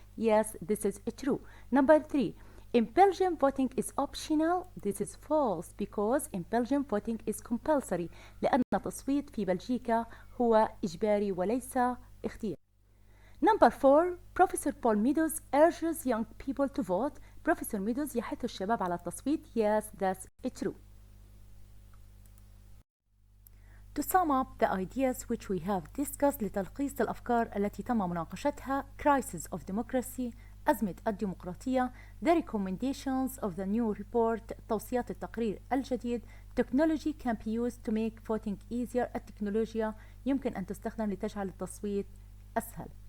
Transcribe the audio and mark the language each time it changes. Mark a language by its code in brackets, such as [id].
[en] Yes, this is true. Number 3. In Belgium, voting is optional. This is false because in Belgium voting is compulsory. [ar] لأن التصويت في بلجيكا هو إجباري وليس اختياري. [en] Number 4. Professor Paul Meadows urges young people to vote. [ar] Professor Meadows يحث الشباب على التصويت. [en] Yes, that's true. To sum up the ideas which we have discussed, [ar] لتلخيص الأفكار التي تم مناقشتها: [en] crisis of democracy، [ar] أزمة الديمقراطية، [en] the recommendations of the new report، [ar] توصيات التقرير الجديد، [en] technology can be used to make voting easier، [ar] التكنولوجيا يمكن أن تستخدم لتجعل التصويت أسهل.